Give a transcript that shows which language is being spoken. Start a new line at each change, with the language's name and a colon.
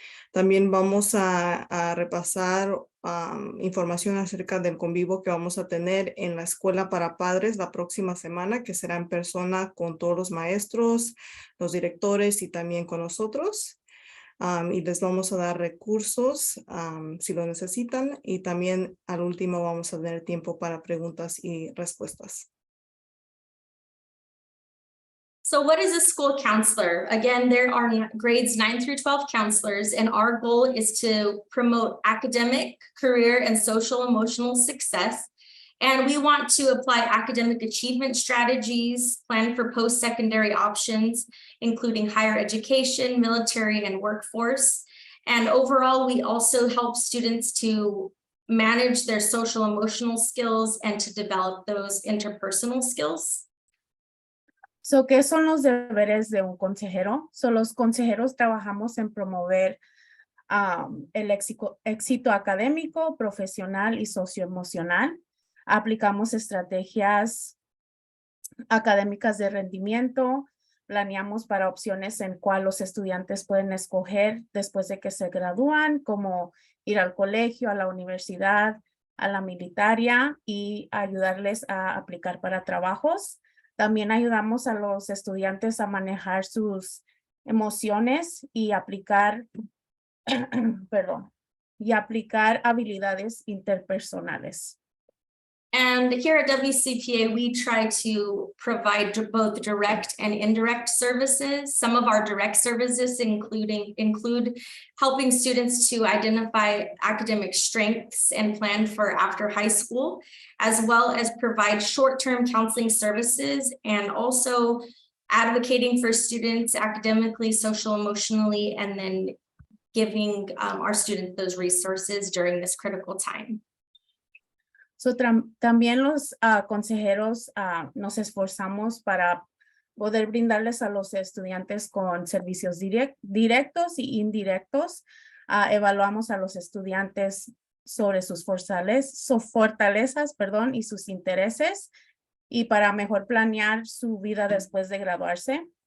Spanish: También vamos a repasar información acerca del convivio que vamos a tener en la escuela para padres la próxima semana, que será en persona con todos los maestros, los directores y también con nosotros. Y les vamos a dar recursos si lo necesitan, y también al último vamos a tener tiempo para preguntas y respuestas.
English: So what is a school counselor? Again, there are grades 9 through 12 counselors, and our goal is to promote academic, career, and social emotional success. And we want to apply academic achievement strategies, plan for post-secondary options, including higher education, military, and workforce. And overall, we also help students to manage their social emotional skills and to develop those interpersonal skills.
Spanish: So, ¿qué son los deberes de un consejero? So, los consejeros trabajamos en promover el éxito académico, profesional y socioemocional. Aplicamos estrategias académicas de rendimiento, planeamos para opciones en cuál los estudiantes pueden escoger después de que se gradúan, como ir al colegio, a la universidad, a la militaria y ayudarles a aplicar para trabajos. También ayudamos a los estudiantes a manejar sus emociones y aplicar, perdón, y aplicar habilidades interpersonales.
English: And here at WCPA, we try to provide both direct and indirect services. Some of our direct services include helping students to identify academic strengths and plan for after high school, as well as provide short-term counseling services and also advocating for students academically, social, emotionally, and then giving our students those resources during this critical time.
Spanish: So, también los consejeros nos esforzamos para poder brindarles a los estudiantes con servicios directos y indirectos. Evaluamos a los estudiantes sobre sus fortalezas, perdón, y sus intereses, y para mejor planear su vida después de graduarse.